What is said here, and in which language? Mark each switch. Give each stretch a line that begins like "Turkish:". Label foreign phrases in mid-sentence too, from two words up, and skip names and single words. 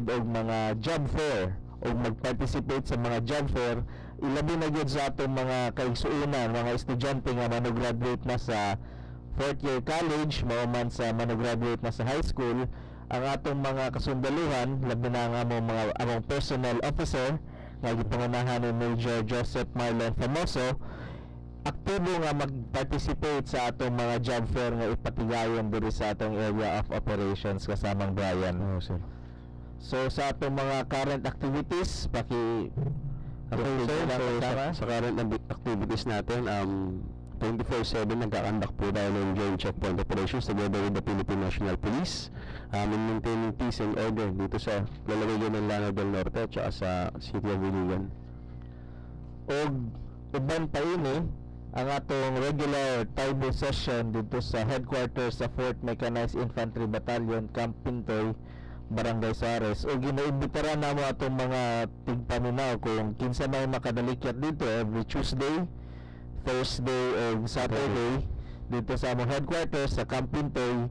Cebuano: og mga
English: job fair
Cebuano: o mag-participate sa mga
English: job fair,
Cebuano: ilabi na gyud sa atong mga kaigsuonan, mga estudyante nga mano-graduate na sa
English: 4th year college,
Cebuano: mao man sa mano-graduate na sa
English: high school,
Cebuano: ang atong mga kasundaluhan, labi na nga among
English: personnel officer
Cebuano: nga gipangunahan ni Major Joseph Marlon Famoso, aktibo nga mag-participate sa atong mga
English: job fair
Cebuano: nga ipatigayon diri sa atong
English: area of operations
Cebuano: kasamang Brian. Sir. So sa atong mga
English: current activities, Okay, sir.
Filipino: So, sa
English: current activities
Filipino: natin, 24/7 nagkakandak po tayo ng
English: joint checkpoint operations together with the Philippine National Police in maintaining peace and order
Filipino: dito sa lalawigan ng Lanao del Norte at saka sa City of Iligan.
Cebuano: Og uban pa ini ang atong regular Taibo session dito sa headquarters sa 4th Mechanized Infantry Battalion Camp Pintoy, Barangay Suarez, o ginaimbitara na mo atong mga tigpaminaw kung kinsa may makadalikyat dito
English: every Tuesday,
Cebuano: Thursday o Saturday dito sa among headquarters sa Camp Pintoy.